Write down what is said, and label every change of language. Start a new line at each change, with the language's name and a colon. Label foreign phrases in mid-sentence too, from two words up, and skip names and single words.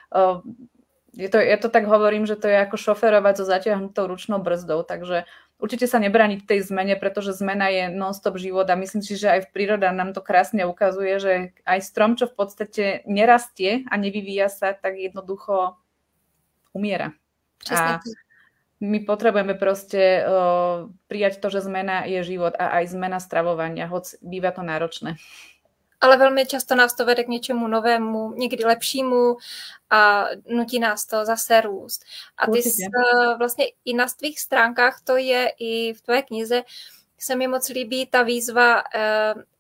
Slovak: ja to tak hovorím, že to je ako šoferovať so zatiahnutou ručnou brzdou, takže určite sa nebrániť tej zmene, pretože zmena je non-stop život a myslím si, že aj v prírode nám to krásne ukazuje, že aj strom, čo v podstate nerastie a nevyvíja sa, tak jednoducho umiera. A my potrebujeme proste prijať to, že zmena je život a aj zmena stravovania, hoď býva to náročné.
Czech: Ale velmi často nás to vede k něčemu novému, někdy lepšímu a nutí nás to zase růst. A ty vlastně i na tvých stránkách, to je i v tvé knize, se mi moc líbí ta výzva, a